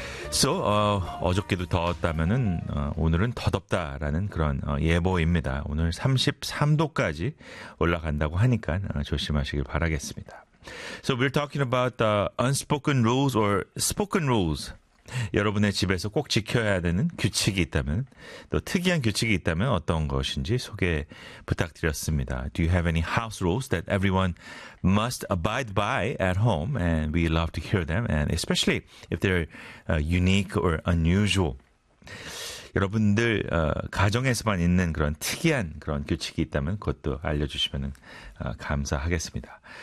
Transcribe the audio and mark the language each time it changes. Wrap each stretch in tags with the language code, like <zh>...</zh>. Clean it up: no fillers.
<ko>So, 어저께도 더웠다면은 오늘은 더 덥다라는 그런 예보입니다. 오늘 33도까지 올라간다고 하니까 조심하시길 바라겠습니다.</ko> <en>So we're talking about the unspoken rules or spoken rules.</en> <ko>여러분의 집에서 꼭 지켜야 되는 규칙이 있다면, 또 특이한 규칙이 있다면 어떤 것인지 소개 부탁드렸습니다.</ko> <en>Do you have any house rules that everyone must abide by at home? And we love to hear them, and especially if they're unique or unusual.</en> <ko>여러분들 가정에서만 있는 그런 특이한 그런 규칙이 있다면 그것도 알려주시면 감사하겠습니다.</ko>